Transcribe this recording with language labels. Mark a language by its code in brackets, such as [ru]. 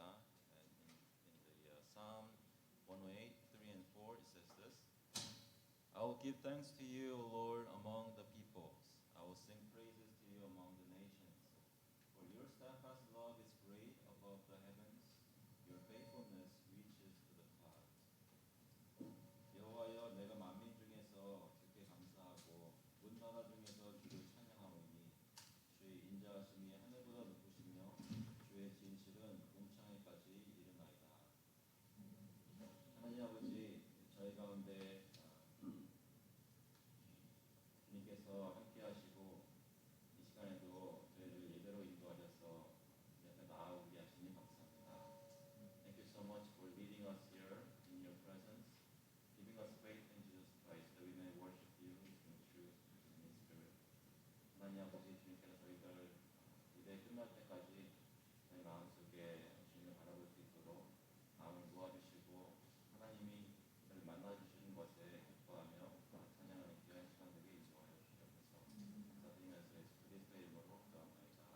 [en] In the Psalm 108, 3 and 4 it says this. I will give thanks to you, O Lord, among the peoples. I will sing praises to you among the nations. For your steadfast love is great above the heavens. Your faithfulness reaches to the clouds. [ko] 여호와여, 내가 만민 중에서 주께 감사하고 온 나라 중에서 주를 찬양하오니 주의 인자하심이 하늘보다 높으시며 주의 진실은 궁창에까지 이르나이다. 하나님 아버지, 저희 가운데 주님께서 함께하시고 이 시간에도 저희를 예배로 인도하셔서 옆에 나아오게 하시니 감사합니다. [en] Thank you so much for leading us here in your presence, giving us faith in Jesus Christ, that we may worship you in truth and in spirit. [ko] 하나님 아버지, 주님께서 저희들 예배 끝날 때까지 저희 마음속에 주님을 바라볼 수 있도록 마음을 모아주시고 하나님이 저를 만나주시는 것에 기뻐하며 찬양하는 귀한 시간 되게 인도하여 주시옵소서. 감사드리면서 예수 그리스도의 이름으로 기도합니다.